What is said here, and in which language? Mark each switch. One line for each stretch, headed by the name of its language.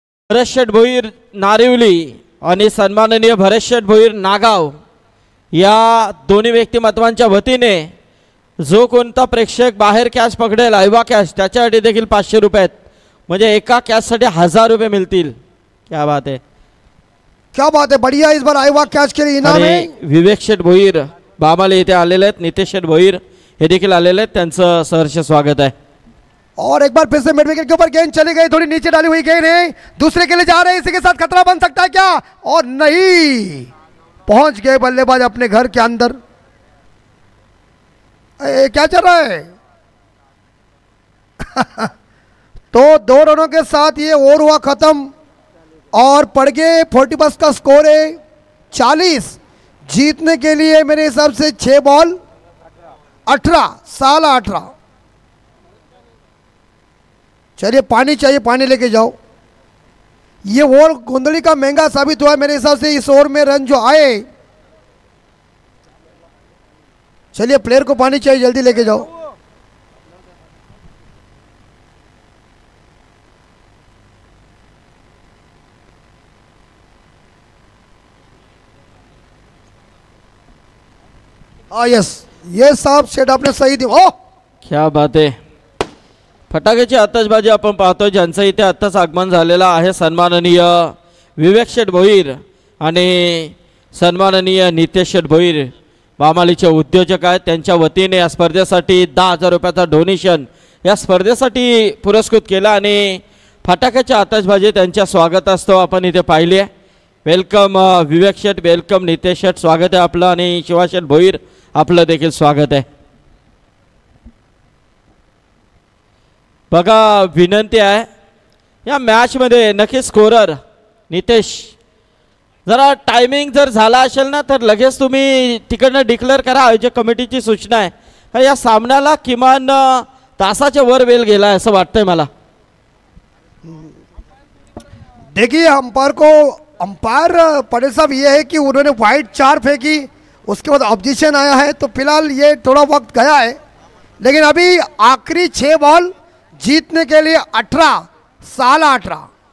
Marathi: भरत शेठ भोईर नारिवली आणि सन्माननीय भरत शेठ भोईर नागाव या दोन्ही व्यक्तिमत्वांच्या वतीने जो कोणता प्रेक्षक बाहेर कॅश पकडेल आईवा कॅश, त्याच्यासाठी देखील 500 रुपये आहेत, म्हणजे एका कॅशसाठी 1000 रुपये मिळतील।
Hindi: क्या बात है, क्या बात है, बढ़िया, इस बार आईवा कैच के लिए इनाम है।
Marathi: विवेक शेठ भोईर बामाले इथे आलेले आहेत, नितेश शेठ भोईर हे देखील आलेले आहेत, त्यांचं सहर्ष स्वागत आहे।
Hindi: और एक बार फिर से मिड विकेट के ऊपर गेंद चली गई, थोड़ी नीचे डाली हुई गेंद है, दूसरे के लिए जा रहे हैं, इसी के साथ खतरा बन सकता है क्या? और नहीं, पहुंच गए बल्लेबाज अपने घर के अंदर। क्या चल रहा है? तो 2 रनों के साथ ये ओवर हुआ खत्म, और पड़ गए 40 का स्कोर है 40। जीतने के लिए मेरे हिसाब से 6 बॉल 18, साला 18, चलिए पानी चाहिए, पानी लेके जाओ। ये ओवर गोंदली का महंगा साबित हुआ मेरे हिसाब से। इस ओवर में रन जो आए, चलिए प्लेयर को पानी चाहिए, जल्दी लेके जाओ। यस, ये साहब सेट आपने सही दिया। ओ
Marathi: क्या बात आहे, फटाक्याची आतषबाजी आपण पाहतोय, ज्यांचं इथे आत्ताच आगमन झालेलं आहे, सन्माननीय विवेक शेठ भोईर आणि सन्माननीय नितेश शेठ भोईर, बामालीचे उद्योजक आहेत। त्यांच्या वतीने या स्पर्धेसाठी 10,000 रुपयाचा डोनेशन या स्पर्धेसाठी पुरस्कृत केला आणि फटाक्याची आतषबाजी त्यांच्या स्वागत असतो आपण इथे पाहिली आहे। वेलकम विवेक शेठ, वेलकम नितेश शेठ, स्वागत आहे आपलं, आणि शिवा शेठ भोईर आपलं देखील स्वागत आहे। बघा, विनंती आहे या मॅचमध्ये नक्की स्कोरर नितेश, जरा टायमिंग जर झाला असेल ना तर लगेच तुम्ही तिकडनं डिक्लेअर करा। आयोजक कमिटीची सूचना आहे का या सामन्याला किमान तासाच्या वर वेळ गेला आहे असं वाटतंय मला।
Hindi: देखिए अंपायर पटेल साहब ये है कि उन्होंने वाइड 4 फेंकी, उसके बाद ऑब्जेक्शन आया है, तो फिलहाल ये थोड़ा वक्त गया है। लेकिन अभी आखिरी 6 बॉल जीतने के लिए 18 साला 18।